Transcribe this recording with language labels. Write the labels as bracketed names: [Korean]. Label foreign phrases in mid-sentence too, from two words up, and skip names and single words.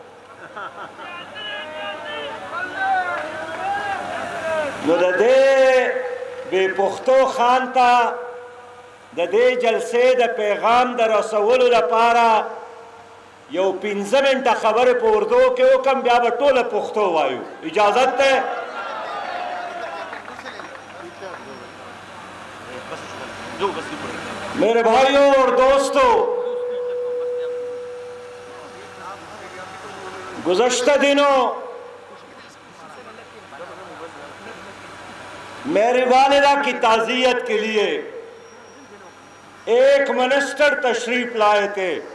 [Pashto] نو د دې بې پښتو خان ته د دې جلسې د پیغام د رسولو لپاره یو 15 منټه خبرې په اردو کې وکړم بیا به ټوله پښتو وایو اجازت ده [Urdu] میرے بھائیوں اور دوستو گزشتہ دنوں میری والدہ کی تعزیت کے لیے ایک منسٹر تشریف لائے تھے